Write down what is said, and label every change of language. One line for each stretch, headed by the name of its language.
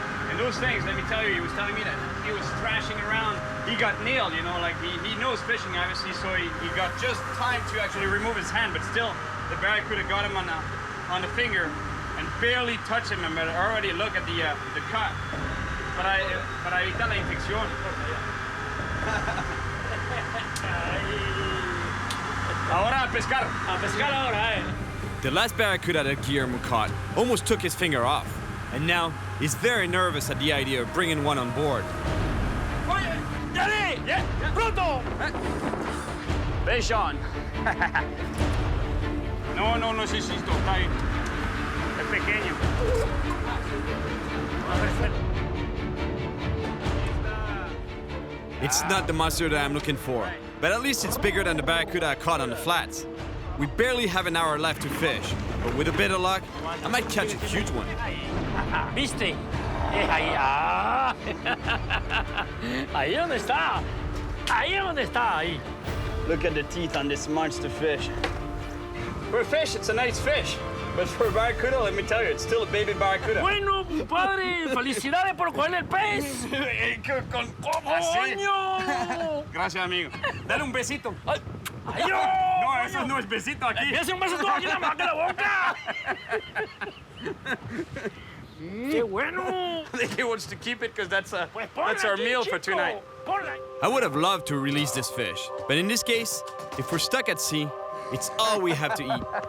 English: And those things, let me tell you, he was telling me that he was thrashing around. He got nailed, you know, like he knows fishing, obviously, so he got just time to actually remove his hand, but still, the barracuda got him on the finger and barely touched him. But already look at the cut.
Spanish: Para evitar la infección. Ahora a pescar. A pescar ahora,
English: The last barracuda that Guillermo caught almost took his finger off. And now he's very nervous at the idea of bringing one on board.
Spanish: Oye, Dale,
English: yeah,
Spanish: pronto.
English: Fish on.
Spanish: No necesito, está ahí. Es pequeño.
English: It's not the monster that I'm looking for, but at least it's bigger than the barracuda I caught on the flats. We barely have an hour left to fish, but with a bit of luck, I might catch a huge one.
Spanish: ¿Viste? Es ahí. Ah. Ahí donde está. Ahí donde está. Ahí.
English: Look at the teeth on this monster fish. For a fish, it's a nice fish. But for a barracuda, let me tell you, it's still a baby barracuda.
Spanish: Bueno, padre, felicidades por coger el pez. ¡Coño! Gracias, amigo. Dale un besito. ¡Ay, ay, No, eso no es besito aquí. ¡Es un beso todo aquí en la mano de la boca! ¡Qué bueno!
English: He wants to keep it because that's
Spanish: Ponla
English: our
Spanish: aquí,
English: meal for
Spanish: chico.
English: tonight.
Spanish: Ponla.
English: I would have loved to release this fish, but in this case, if we're stuck at sea, it's all we have to eat.